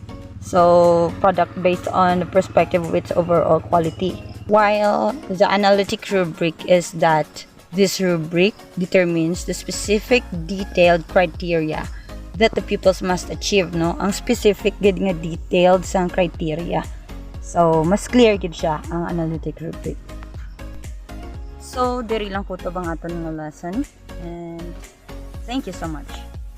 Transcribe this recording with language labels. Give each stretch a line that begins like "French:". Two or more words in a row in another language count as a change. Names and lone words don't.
English: So product based on the perspective of its overall quality, while the analytic rubric is that This rubric determines the specific detailed criteria that the pupils must achieve, no?
Hiligaynon: Ang specific gid nga detailed sang criteria. So, mas clear gid siya ang
English: analytic rubric.
Hiligaynon: So, diri lang ko to bang aton nga lesson,
English: and thank you so much.